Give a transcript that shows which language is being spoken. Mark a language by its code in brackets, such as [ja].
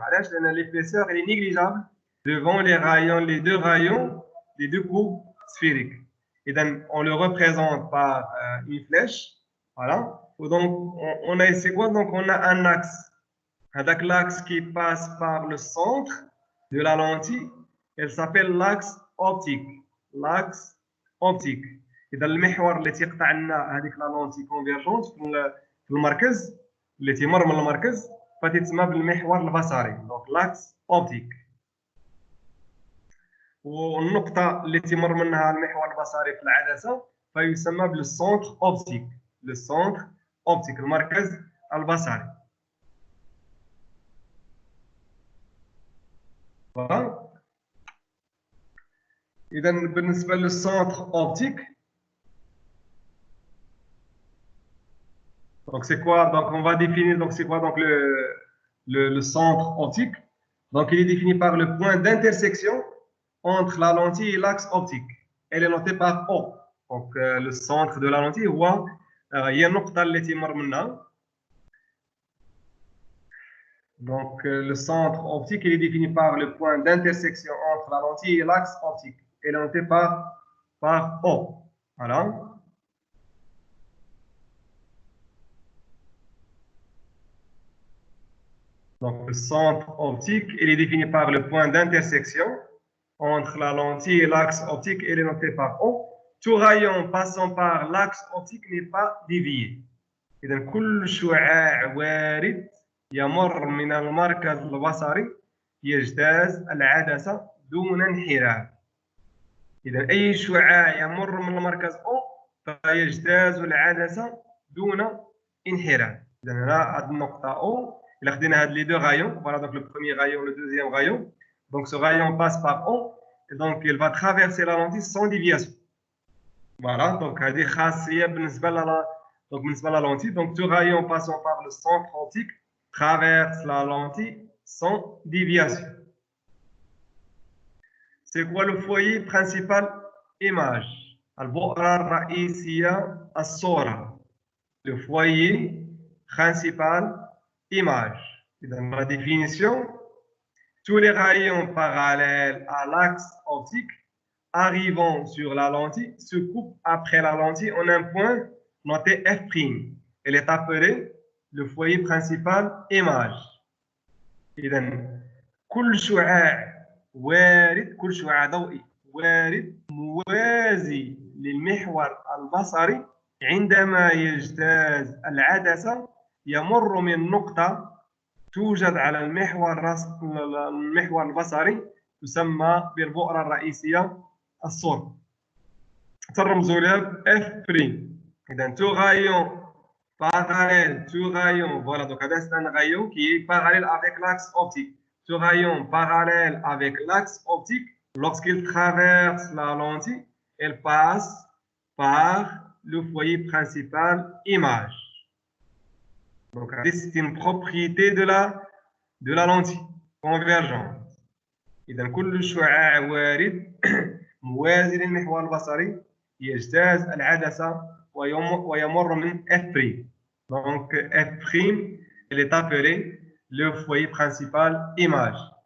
[ar] علاش؟ لان [fr] l'épaisseur elle est négligeable devant les deux rayons les deux courbes sphériques. [ar] اذا [fr] on le représente par une flèche. Voilà. Donc on a c'est quoi? Donc on a un axe. [ar] هذاك [fr] l'axe qui passe par le centre de la lentille, elle s'appelle l'axe optique. L'axe optique. [ar] اذا المحور اللي تيقطع لنا هذيك لا لونتي كونفيرجونت في المركز اللي تيمر من المركز فتسمى بالمحور البصري. [fr] دونك لاكس اوبتيك. [ar] والنقطه اللي تيمر منها المحور البصري في العدسه فيسمى بالسونتر اوبتيك. [fr] لو سونتر اوبتيك [ar] المركز البصري. اذا بالنسبه [fr] للسونتر اوبتيك donc c'est quoi? Donc on va définir donc c'est quoi donc le centre optique. Donc il est défini par le point d'intersection entre la lentille et l'axe optique. Elle est notée par O. Donc le centre de la lentille [ar] هو هي النقطة اللي تمر منها. [fr] Donc le centre optique il est défini par le point d'intersection entre la lentille et l'axe optique. Elle est notée par O. Voilà. Donc, le centre optique, il est défini par le point d'intersection entre la lentille et l'axe optique. Il est noté par O. Tout rayon passant par l'axe optique n'est pas dévié. [ar] إذا كل شعاع وارد يمر من المركز البصري يجتاز العدسة دون انحراف. إذا أي شعاع يمر من المركز O فيجتاز العدسة دون انحراف. إذا هنا هذه النقطة O. [fr] Il a [ar] خدينا هاد [fr] les deux rayons. Voilà donc le premier rayon, le deuxième rayon. Donc ce rayon passe par O et donc il va traverser la lentille sans déviation. Voilà donc [ar] هذه خاصية بالنسبة [fr] la lentille. Donc ce rayon passant par le centre optique traverse la lentille sans déviation. C'est quoi le foyer principal image? [ar] البؤرة الرئيسية الصورة. [fr] Le foyer principal image. Dans la définition, tous les rayons parallèles à l'axe optique arrivant sur la lentille se coupent après la lentille en un point noté F'. Elle est appelée le foyer principal image. [ar] إذا كل شعاع وارد، كل شعاع ضوئي وارد موازي للمحور البصري عندما يجتاز العدسة يمر من نقطة توجد على المحور البصري تسمى بالبؤرة الرئيسية الصورة. ترمزوا لها ب F'. إذا [fr] tout rayon parallèle, tout rayon, voilà, donc c'est un rayon qui est parallèle avec l'axe optique. Ce rayon parallèle avec l'axe optique, lorsqu'il traverse la lentille, elle passe par le foyer principal image. Donc, c'est une propriété de la lentille convergente. [ar] إذا كل شعاع وارد موازي للمحور البصري يجتاز العدسة ويمر من F'. [fr] Donc, F', elle est appelée le foyer principal image.